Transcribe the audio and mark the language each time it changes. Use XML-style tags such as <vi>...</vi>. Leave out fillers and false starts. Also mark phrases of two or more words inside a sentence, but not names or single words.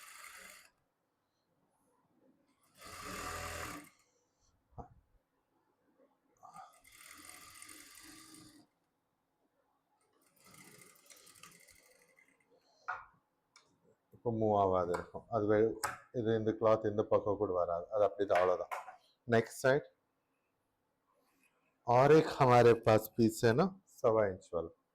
<ta>இப்போ மூவ் ஆகாது இருக்கும். அது இது இந்த கிளாத் இந்த பக்கம் கூட வராது. அது அப்படி தான், அவ்வளோதான்.</ta> <en>next side</en> <hi>और एक हमारे पास पीस है ना 1.25 इंच वाला.</hi>